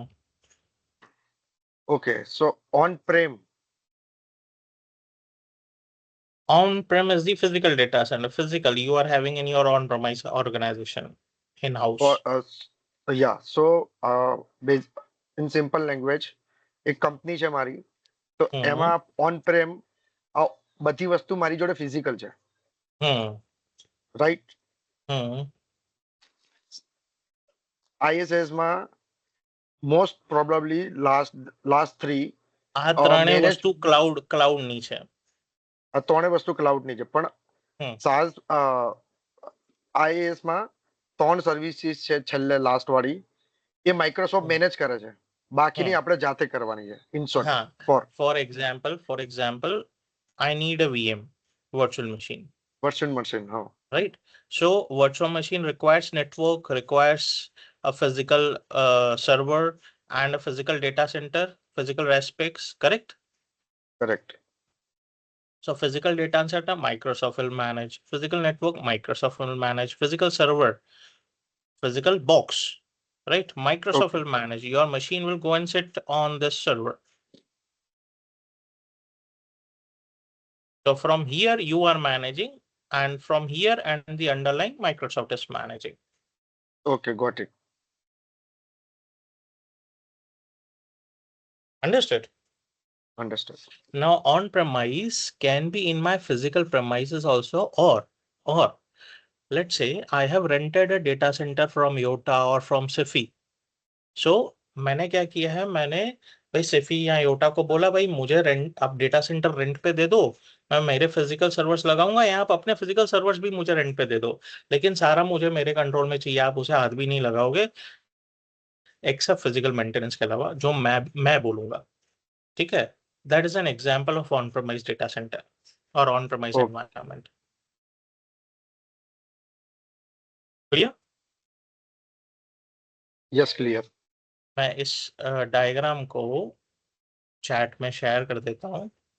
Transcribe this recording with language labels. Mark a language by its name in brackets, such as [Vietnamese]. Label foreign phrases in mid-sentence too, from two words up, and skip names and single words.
[English] Okay, so on-prem On-prem is the physical data center. Physical, you are having in your on-premise organization for in-house. us, yeah. So in simple language, [Gujarati] એક કંપની છે મારી, તો એમાં Hmm. on-prem બધી વસ્તુ મારી જોડે ફિઝિકલ છે, Hmm. રાઈટ? Hmm. [English] ISS માં most probably last three [Gujarati] આ ત્રણેય મેનેજ વસ્તુ ક્લાઉડની છે. આ ત્રણે વસ્તુ ક્લાઉડની છે પણ હમ SaaS IAS માં ત્રણ સર્વિસીસ છે છેલ્લે લાસ્ટ વાળી એ માઇક્રોસોફ્ટ હમ મેનેજ કરે છે, બાકીની હમ આપણે જાતે કરવાની છે [English] in short [Gujarati] હા, [English] ફોર for example, I need a VM, virtual machine, virtual machine. હા, right? So virtual machine requires network, requires a physical server and a physical data center, physical aspects, correct? કરેક્ટ. So physical data center, Microsoft will manage. Physical network, Microsoft will manage. Physical server, physical box, right? Microsoft ઓકે, will manage. Your machine will go and sit on this server. So from here you are managing, and from here and the underlying Microsoft is managing. Okay, got it. Understood? અન્ડરસ્ટુડ. Now on-premise can be in my physical premises also, or let's say I have rented a data center from Yota or from Sifi. [Hindi] So मैंने क्या किया है, मैंने भाई सिफी या योटा को बोला भाई मुझे रेंट, आप [English] data center [Hindi] रेंट पे दे दो, मैं मेरे [English] physical servers [Hindi] लगाऊंगा, या आप अपने [English] physical servers [Hindi] भी मुझे रेंट पे दे दो, लेकिन सारा मुझे मेरे कंट्रोल में चाहिए, आप उसे हाथ भी नहीं लगाओगे एक्सेप्ट [English] physical maintenance [Hindi] के अलावा, जो मैं बोलूंगा, ठीक है? [English] That is an example of on premise data center और on premise ઓકે, Environment. Clear? Yes, clear. [Hindi] मैं इस डायग्राम को चैट में शेयर कर देता हूँ.